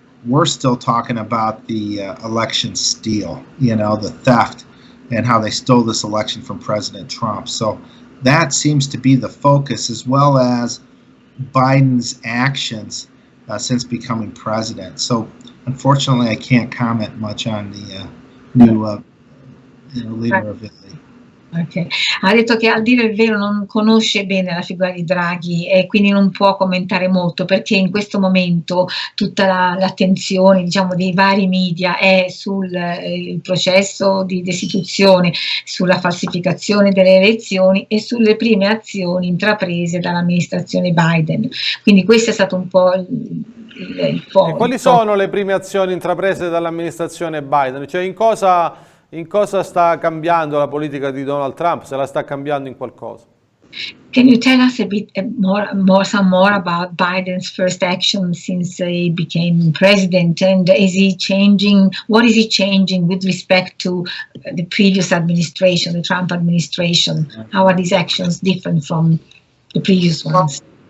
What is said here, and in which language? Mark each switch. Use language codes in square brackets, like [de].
[en] We're still talking about the election steal, the theft, and how they stole this election from President Trump. So that seems to be the focus, as well as Biden's actions since becoming president. So unfortunately, I can't comment much on the new leader of Italy. Okay. [it] Ha detto che, al dire il vero, non conosce bene la figura di Draghi e quindi non può commentare molto, perché in questo momento tutta l'attenzione, diciamo, dei vari media è sul processo di destituzione, sulla falsificazione delle elezioni e sulle prime azioni intraprese dall'amministrazione Biden. Quindi questo è stato un po' il e quali sono le prime azioni intraprese dall'amministrazione Biden? Cioè, in cosa sta cambiando la politica di Donald Trump? Se la sta cambiando in qualcosa? [en] Can you tell us a bit some more about Biden's first action since he became president, and what is he changing with respect to the previous administration, the Trump administration? How are these actions different from the previous ones?